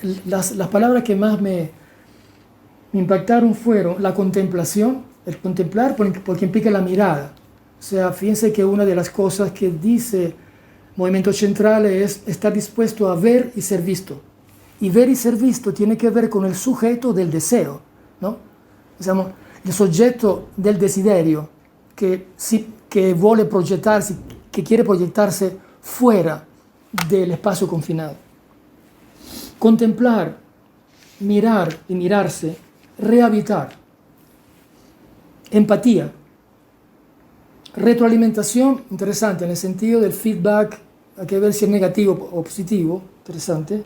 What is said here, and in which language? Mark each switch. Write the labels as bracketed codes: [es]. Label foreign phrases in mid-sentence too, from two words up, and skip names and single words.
[es] Las palabras que más me impactaron fueron la contemplación, el contemplar porque implica la mirada. O sea, fíjense que una de las cosas que dice Movimiento Central es estar dispuesto a ver y ser visto. Y ver y ser visto tiene que ver con el sujeto del deseo, ¿no? [it] Diciamo, il soggetto del desiderio [es] que vuole proyectarse, que quiere proyectarse fuera del espacio confinado. Contemplar, mirar y mirarse, rehabitar. Empatía. Retroalimentación, interesante, en el sentido del feedback, hay que ver si es negativo o positivo, interesante.